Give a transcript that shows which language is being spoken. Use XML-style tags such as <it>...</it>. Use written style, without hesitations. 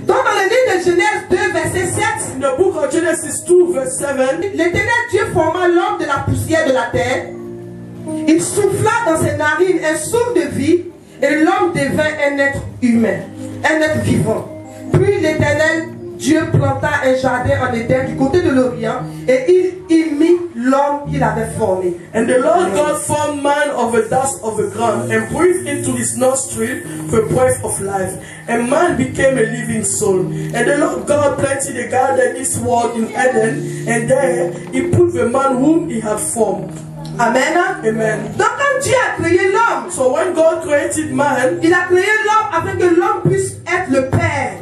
<fr>Donc dans le livre de Genèse 2 verset 7,</fr> <en>in the book of Genesis 2 verse 7,</en> <fr>l'Éternel Dieu forma l'homme de la poussière de la terre. Il souffla dans ses narines un souffle de vie et l'homme devint un être humain, un être vivant. Puis l'Éternel Dieu planta un jardin en Éden du côté de l'Orient et il mit l'homme qu'il avait formé.</fr> <en>And the Lord God formed man of the dust of the ground and breathed into his nostril the breath of life. And man became a living soul. And the Lord God planted a garden eastward in Eden, and there he put the man whom he had formed. Amen. Amen.</en> <fr>Donc quand Dieu a créé l'homme,</fr> <en>so when God created man,</en> <fr>il a créé l'homme afin que l'homme puisse être le père.</fr>